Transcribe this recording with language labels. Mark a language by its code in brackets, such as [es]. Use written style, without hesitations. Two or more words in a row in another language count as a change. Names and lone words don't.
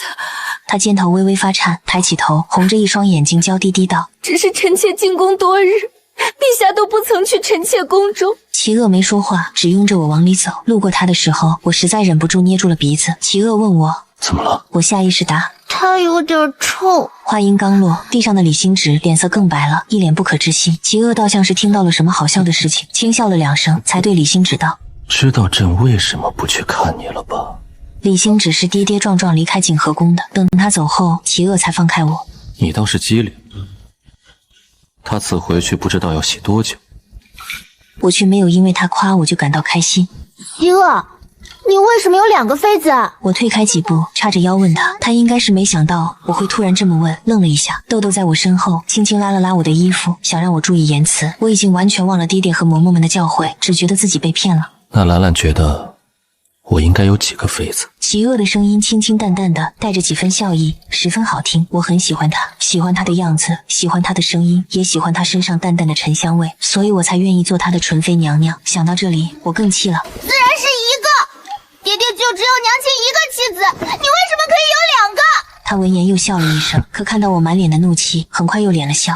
[zh] 他肩頭微微發顫，抬起頭，紅着一雙眼睛，嬌滴滴道：“ 只是臣妾進宮多日，陛下都不曾去臣妾宮中。” 齊惡沒說話，只擁着我往裡走。路過他的時候，我實在忍不住捏住了鼻子。齊惡問我：“ 怎麼了？” 我下意識答：“ 他有點臭。” 話音剛落，地上的李星芷臉色更白了，一臉不可置信。齊惡倒像是聽到了什麼好笑的事情，輕笑了2聲，才對李星芷道：“ 知道朕為什麼不去看你了吧？” 李星芷是跌跌撞撞離開景和宮的，等他走後，齊惡才放開我。你倒是機靈，他此回去不知道要洗多久。我卻沒有因為他誇我就感到開心。齊惡，你為什麼有2個妃子啊？我退開幾步，叉着腰問他，他應該是沒想到我會突然這麼問，愣了一下。豆豆在我身後輕輕拉了拉我的衣服，想讓我注意言辭。我已經完全忘了爹爹和嬷嬷們的教誨，只覺得自己被騙了。那蘭蘭覺得我應該有幾個妃子？齊惡的聲音清清淡淡的，帶着幾分笑意，十分好聽。我很喜歡他，喜歡他的樣子，喜歡他的聲音，也喜歡他身上淡淡的沉香味，所以我才願意做他的純妃娘娘。想到這裡，我更氣了。自然是1個，爹爹就只有娘親1個妻子，你為什麼可以有2個？他聞言又笑了一聲，可看到我滿臉的怒氣，很快又臉了笑。